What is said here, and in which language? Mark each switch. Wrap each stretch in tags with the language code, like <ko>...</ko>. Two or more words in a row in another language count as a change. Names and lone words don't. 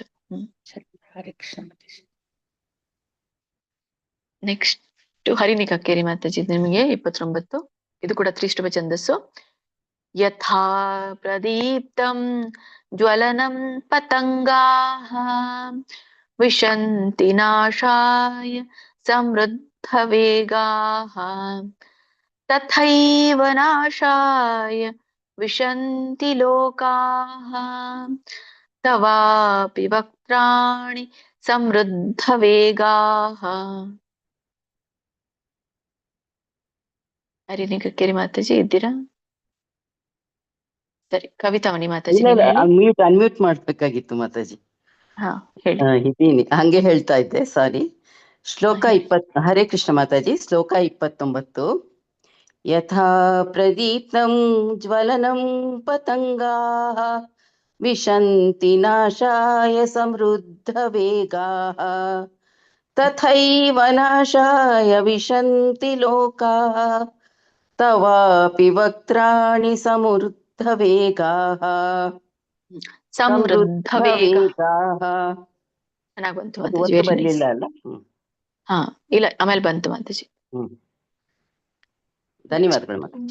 <kn>ಹರೇ ಕೃಷ್ಣ ಮಾತಾಜಿ. ನೆಕ್ಸ್ಟ್ ಹರಿಣಿ ಕಕ್ಕೇರಿ ಮಾತಾಜಿ ನಿಮಗೆ 29. ಇದು ಕೂಡ ತ್ರಿಷ್ಟುಭ ಛಂದಸ್ಸು.</kn> <sa>ಯಥಾ ಪ್ರದೀಪ್ತಂ ಜ್ವಲನಂ ಪತಂಗಾಃ ವಿಶಂತಿ ನಾಶಾಯ ಸಮೃದ್ಧ ವೇಗಾಃ ತಥೈವ ನಾಶಾಯ ವಿಶಂತಿ ಲೋಕಾಃ ತವಾಪಿ ವಕ್ತ್ರಾಣಿ ಸಮೃದ್ಧ ವೇಗಾಃ.</sa> <kn>ಹರಿಣಿ ಕಕ್ಕೇರಿ ಮಾತಾಜಿ ಇದ್ದೀರಾ? ಸರಿ, ಕವಿತಾಮಣಿ ಮಾತಾಜಿ ನೀವು ಹೇಳಿ. ಅನ್ಮ್ಯೂಟ್ ಮಾಡ್ಬೇಕಾಗಿತ್ತು ಮಾತಾಜಿ. ಹಾ ಹೇಳಿ. ಇದ್ದೀನಿ, ಹಂಗೆ ಹೇಳ್ತಾ ಇದ್ದೆ, ಸಾರಿ. ಶ್ಲೋಕ 20. ಹರೇ ಕೃಷ್ಣ ಮಾತಾಜಿ.</kn> <sa>ಶ್ಲೋಕ 29. ಯಥಾ ಪ್ರದೀಪ್ತಂ ಜ್ವಲನಂ ಪತಂಗಾಃ ವಿಶಂತಿ ನಾಶಾಯ ಸಮೃದ್ಧ ವೇಗಾಃ ತಥೈವ ನಾಶಾಯ ವಿಶಂತಿ ಲೋಕಾಃ ತವಾಪಿ ವಕ್ತ್ರಾಣಿ ಸಮೃದ್ಧ ವೇಗಾಃ. ಸಮೃದ್ಧ ವೇಗಾಃ</sa> <kn>ಚೆನ್ನಾಗಿ ಬಂತು ಮಾತಾಜಿ. ಬರ್ಲಿಲ್ಲ ಅಲ್ಲ? ಹಾ ಇಲ್ಲ, ಆಮೇಲೆ ಬಂತು ಮಾತಾಜಿ. ಧನ್ಯವಾದಗಳು ಮಾತಾಜಿ.</kn>